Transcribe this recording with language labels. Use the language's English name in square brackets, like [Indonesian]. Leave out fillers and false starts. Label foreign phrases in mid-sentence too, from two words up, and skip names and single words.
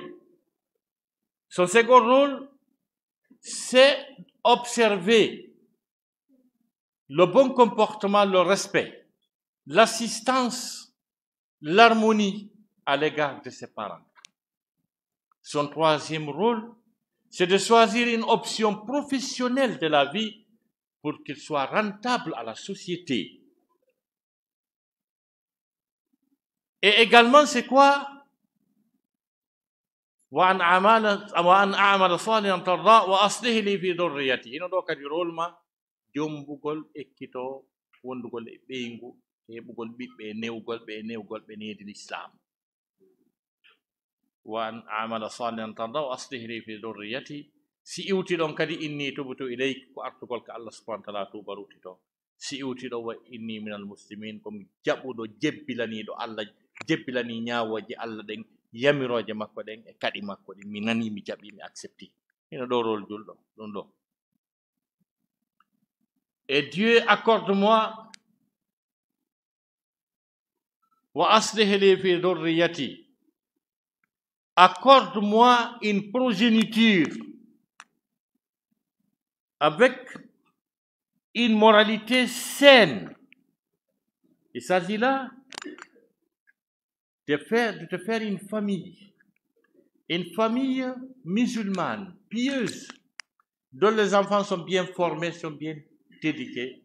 [French] Son second rôle, c'est observer le bon comportement, le respect, l'assistance, l'harmonie à l'égard de ses parents. Son troisième rôle, c'est de choisir une option professionnelle de la vie pour qu'il soit rentable à la société. Et également, c'est quoi? [Arabic] وأن أعمل صالحا ترضاه وأصلح لي في ذريتي. [Fula] Ino ɗo kadi rôle ma jombugol ekkito wondugol e ɓeyngu heɓugol ɓiɓɓe newgol ɓe nedi l'islam. [Arabic] وأن أعمل صالحا ترضاه وأصلح لي في ذريتي. [Fula] si iwti ɗon kadi [Arabic] إني تبت إليك [Fula] ko artugol ka Allah [Arabic] سبحانه وتعالى [Fula] tuba ruttito. si iwti ɗo wa [Arabic] إني من المسلمين [Fula] komi jaɓuɗo jebbilaniɗo Allah jebbilani ñawoje Allah ɗen yamiroje makko ɗen e kaɗi makko ɗin mi nani mi jaɓi mi accepti. Ino ɗo rôle julɗo ɗum ɗo. [French] Et Dieu accorde-moi [Arabic] وأصلح لي في ذريتي, [French] accorde-moi une progéniture avec une moralité saine. Il s'agit là de te faire une famille musulmane, pieuse, dont les enfants sont bien formés, sont bien éduqués.